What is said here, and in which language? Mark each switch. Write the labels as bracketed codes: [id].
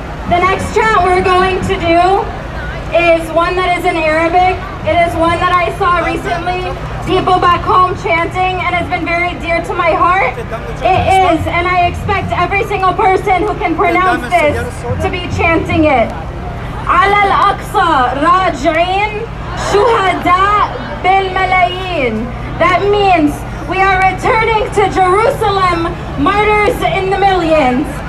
[en] The next chant we're going to do is one that is in Arabic. It is one that I saw recently, people back home chanting, and it's been very dear to my heart. It is, and I expect every single person who can pronounce this to be chanting it. [ar] على الأقصى راجعين شهداء بالملايين. [en] That means we are returning to Jerusalem, martyrs in the millions.